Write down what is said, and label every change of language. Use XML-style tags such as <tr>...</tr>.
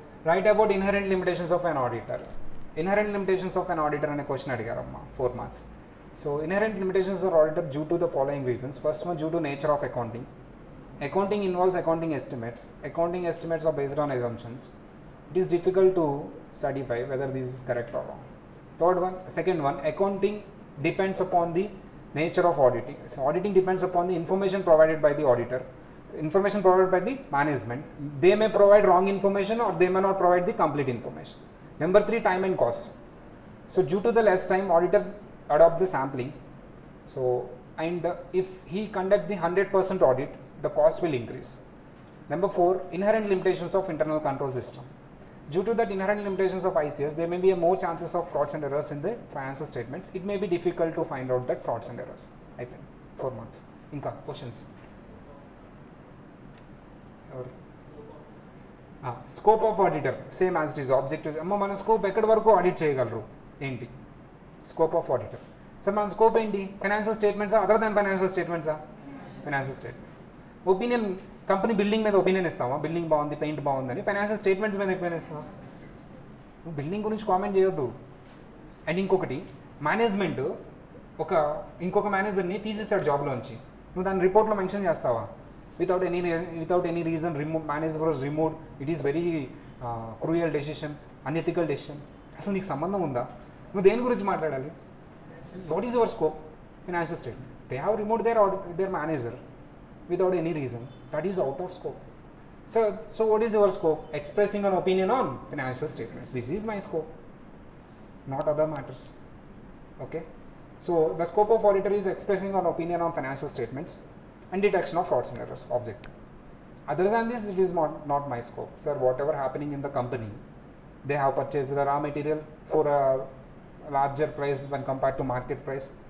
<en>Write about inherent limitations of an auditor. Inherent limitations of an auditor</en> <te>అనే question అడిగారమ్మా,</te> <en>4 marks. So inherent limitations are audited due to the following reasons. First one, due to nature of accounting. Accounting involves accounting estimates. Accounting estimates are based on assumptions. It is difficult to certify whether this is correct or wrong. Second one, accounting depends upon the nature of auditing. So auditing depends upon the information provided by the auditor, information provided by the management. They may provide wrong information or they may not provide the complete information. Number 3, time and cost. So due to the less time, auditor adopt the sampling. So and if he conduct the 100% audit, the cost will increase. Number 4, inherent limitations of internal control system. Due to that inherent limitations of ICS, there may be a more chances of frauds and errors in the financial statements. It may be difficult to find out that frauds and errors.</en> <te>అయిపోయింది, 4 marks. ఇంకా questions.</te> <en>Scope of auditor same as it is objective.</en> <te>అమ్మ మన scope ఎక్కడి వరకు audit చేయగలరు ఏంటి? Scope of auditor. Sir మన scope ఏంటి? Financial స్టేట్మెంట్సా, other than financial స్టేట్మెంట్సా? Financial statements. Opinion, company building మీద ఒపీనియన్ ఇస్తావా? బిల్డింగ్ బాగుంది, పెయింట్ బాగుందని. ఫైనాన్షియల్ స్టేట్మెంట్స్ మీద ఒపీనియన్ ఇస్తావా? నువ్వు బిల్డింగ్ గురించి కామెంట్ చేయొద్దు. అండ్ ఇంకొకటి, మేనేజ్మెంట్ ఇంకొక మేనేజర్ని తీసేసాడు జాబ్లోంచి, నువ్వు దాని రిపోర్ట్లో మెన్షన్ చేస్తావా?</te> <en>Without any reason manager was removed, it is very cruel decision, unethical decision.</en> <te>అసలు నీకు సంబంధం ఉందా? నువ్వు దేని గురించి మాట్లాడాలి?</te> <en>What is your scope?</en> <te>Financial statement.</te> <en>They have removed their manager without any reason. That is out of scope. So what is your scope? Expressing an opinion on financial statements. This is my scope, not other matters. Okay. So the scope of auditor is expressing an opinion on financial statements and detection of frauds and errors. Objective. Other than this, it is not my scope. Sir, whatever happening in the company, they have purchased the raw material for a larger price when compared to market price.</en>